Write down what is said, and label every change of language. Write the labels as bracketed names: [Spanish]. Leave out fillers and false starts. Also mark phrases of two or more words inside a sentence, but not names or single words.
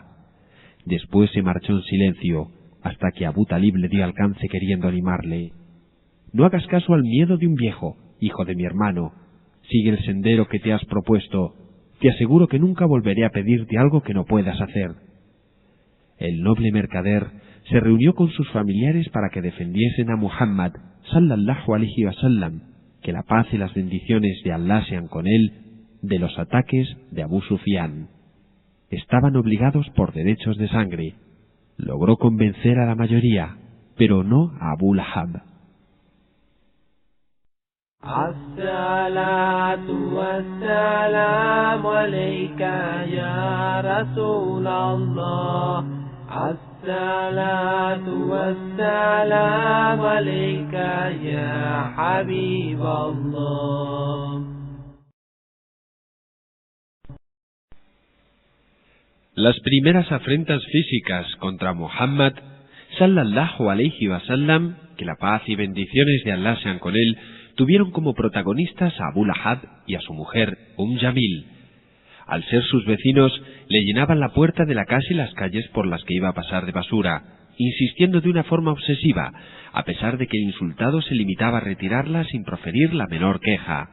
[Spanish] Después se marchó en silencio, hasta que Abu Talib le dio alcance queriendo animarle. «No hagas caso al miedo de un viejo, hijo de mi hermano. Sigue el sendero que te has propuesto. Te aseguro que nunca volveré a pedirte algo que no puedas hacer». El noble mercader se reunió con sus familiares para que defendiesen a Muhammad [Arabic] صلى الله عليه وسلم, [Spanish] que la paz y las bendiciones de Allah sean con él, de los ataques de Abu Sufyán. Estaban obligados por derechos de sangre. Logró convencer a la mayoría, pero no a Abu Lahab. [Arabic] الصلاة والسلام عليك يا رسول الله. الصلاة والسلام عليك يا حبيب الله. [Spanish] Las primeras afrentas físicas contra Muhammad [Arabic] صلى الله عليه وسلم, [Spanish] que la paz y bendiciones de Allah sean con él, tuvieron como protagonistas a Abu Lahab y a su mujer Jamil. Al ser sus vecinos, le llenaban la puerta de la casa y las calles por las que iba a pasar de basura, insistiendo de una forma obsesiva, a pesar de que el insultado se limitaba a retirarla sin proferir la menor queja.